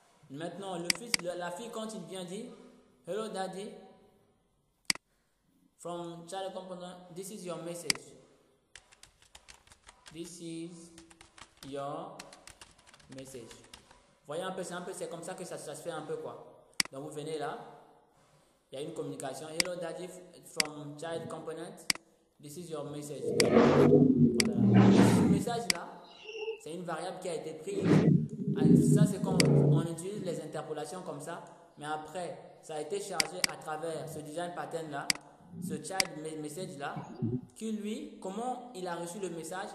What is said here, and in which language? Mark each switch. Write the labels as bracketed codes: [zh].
[fr] Maintenant, la fille, quand il vient dire [en] Hello daddy, from child component, this is your message. This is your message. [fr] Voyez un peu, c'est comme ça que ça se fait un peu quoi. Donc vous venez là, il y a une communication. [en] Hello daddy, from child component, this is your message. [fr] Voilà. Ce message là, c'est une variable qui a été prise. Ça, c'est quand on utilise les interpolations comme ça, mais après, ça a été chargé à travers ce design pattern là, ce child message là, qui lui, comment il a reçu le message?